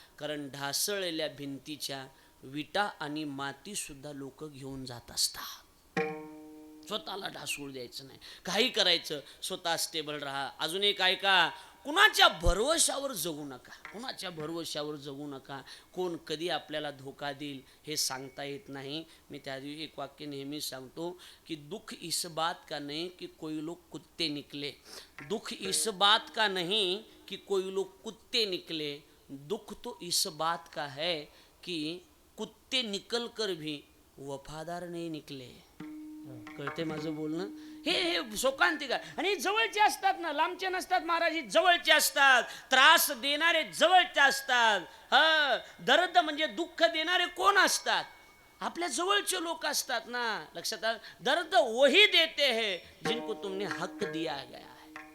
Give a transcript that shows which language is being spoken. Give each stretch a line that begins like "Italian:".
Marathi: कारण ढासळलेल्या भिंतीच्या विटा आणि माती सुद्धा लोक घेऊन जात असतात. स्वतःला ढासळू द्यायचं नाही. काही करायचं, स्वतः स्टेबल राहा. अजून एक ऐका, कुणाच्या भरवशावर जगू नका. कुणाच्या भरवशावर जगू नका. कोण कधी आपल्याला धोका देईल हे सांगता येत नाही. मी त्या दिवशी एक वाक्य नेहमी सांगतो की
Hindi: दुख इस बात का नहीं कि कोई लोग कुत्ते निकले. दुख इस बात का नहीं कि कोई लोग कुत्ते निकले. दुख तो इस बात का है कि कुत्ते निकल कर भी वफादार नहीं निकले.
Marathi: कळते माझं बोलणं? हे शोकांतिक आहे. आणि जवळचे असतात ना, लांबचे नसतात महाराज, जवळचे असतात. त्रास देणारे जवळचे असतात. दर्द म्हणजे दुःख देणारे कोण असतात? आपल्या जवळचे लोक असतात ना. लक्षात आलं?
Hindi: दर्द वही देते हैं जिनको तुमने हक दिया गया है.